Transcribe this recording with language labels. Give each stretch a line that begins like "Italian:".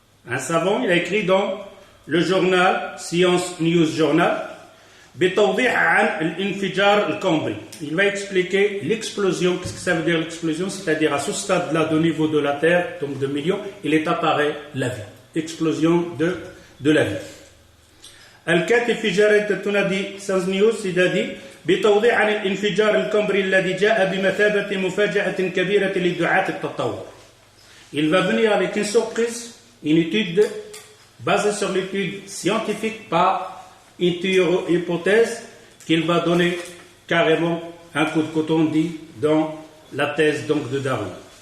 French: Un savant, il a écrit dans le journal Science News Journal بتوضيح عن الانفجار الكامبري. Il va expliquer l'explosion. Qu'est-ce que ça veut dire l'explosion? C'est-à-dire à ce stade-là, au niveau de la Terre, donc de millions, il est apparu la vie. Explosion de la vie.
Arabic: الكاتب في جريدة تنادي Science News c'est-à-dire بتوضيح عن الانفجار الكامبري الذي جاء بمثابة مفاجأة كبيرة لدعاة التطور.
French: Il va venir avec une surprise, une étude basée sur l'étude scientifique, pas une hypothèse qu'il va donner carrément un coup de coton dit dans la thèse donc de Darwin.